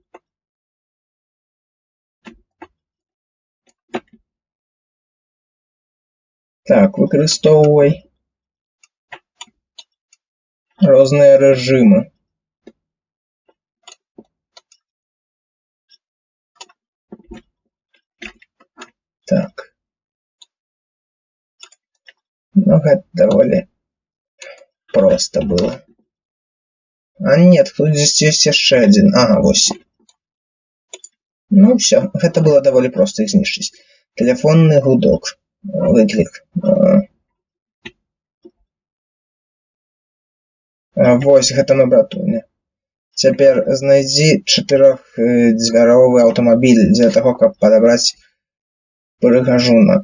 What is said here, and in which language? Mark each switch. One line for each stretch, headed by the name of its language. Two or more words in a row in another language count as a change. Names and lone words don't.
Belarusian: Так, выкарыстоўвай розныя рэжымы. Так. Ну, гэта даволі проста было.
Russian: А нет, тут здесь
Belarusian: ёсць яшчэ адзін. Ага, вось. Ну, ўсё, гэта было даволі проста іх знішчыць. Телефонны гудок. Выклік. Вось, гэта мой братуня. Цяпер знайдзі 4-дзвяровы аўтамабіль для таго, каб падабраць прыгажуна.